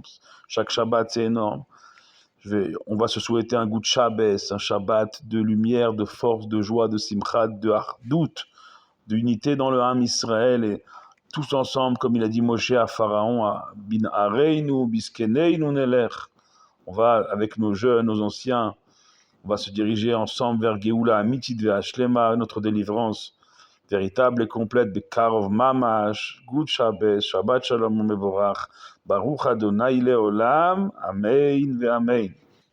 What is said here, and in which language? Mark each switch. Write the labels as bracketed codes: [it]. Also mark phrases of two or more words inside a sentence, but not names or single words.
[fr] Chaque Shabbat, c'est énorme. On va se souhaiter un goût de Shabbos, un Shabbat de lumière, de force, de joie, de simchat, de hardout, d'unité dans le [he] עם ישראל, [fr] et tous ensemble, comme il a dit Moshe à Pharaon, à [he] בנערינו ובזקנינו נלך. [fr] On va, avec nos jeunes, nos anciens, on va se diriger ensemble vers [he] גאולה אמיתית והשלמה, [fr] notre délivrance véritable et complète de [he] קרוב ממש, [en] Good Shabbos, [he] שבת שלום מבורך ברוך אדוני לעולם אמן ואמן.